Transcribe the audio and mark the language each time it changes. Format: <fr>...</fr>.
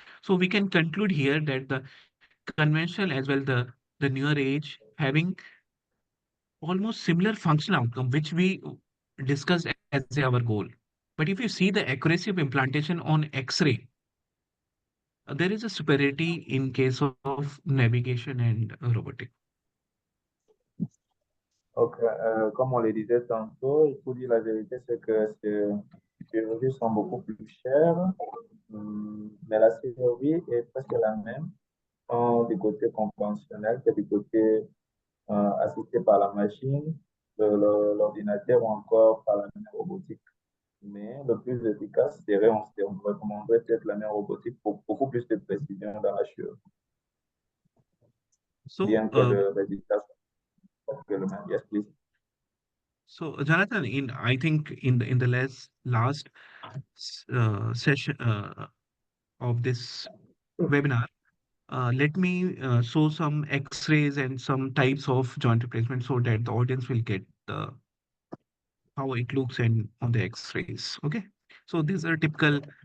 <en>So we can conclude here that the conventional as well the newer age having almost similar functional outcome, which we discussed as our goal. But if you see the accuracy of implantation on X-ray, there is a superiority in case of navigation and robotic.</en> <fr>Ok, comme on le disait tantôt, il faut dire la vérité, c'est que ces chirurgies sont beaucoup plus chères, mais la chirurgie est presque la même, tant du côté conventionnel que du côté assisté par la machine, l'ordinateur ou encore par la main robotique. Mais le plus efficace serait, on recommanderait peut-être la main robotique pour beaucoup plus de précision dans la chirurgie,</fr> <en>So,</en> <fr>bien que le résultat soit presque le même.</fr> <en>Yes, please. so Jonathan, in I think in the last session of this webinar, let me show some X-rays and some types of joint replacement so that the audience will get the how it looks and on the X-rays. Okay, so these are typical.</en>